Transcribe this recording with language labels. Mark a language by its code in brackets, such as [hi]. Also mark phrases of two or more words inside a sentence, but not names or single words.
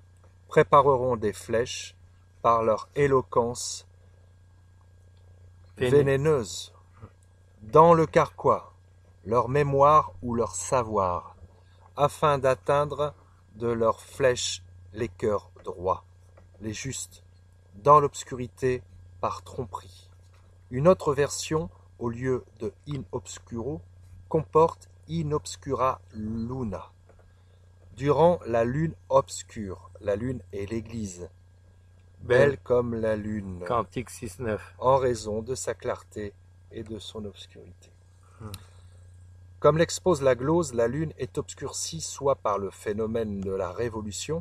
[fr] Prépareront des flèches par leur éloquence vénéneuses, dans le carquois, leur mémoire ou leur savoir, afin d'atteindre de leurs flèches les cœurs droits, les justes, dans l'obscurité par tromperie. Une autre version, au lieu de [la] in obscuro, [fr] comporte [la] in obscura luna. [fr] Durant la lune obscure, la lune est l'Église, belle comme la lune, Cantique 6-9. en raison de sa clarté et de son obscurité. Comme l'expose la glose, la lune est obscurcie soit par le phénomène de la révolution,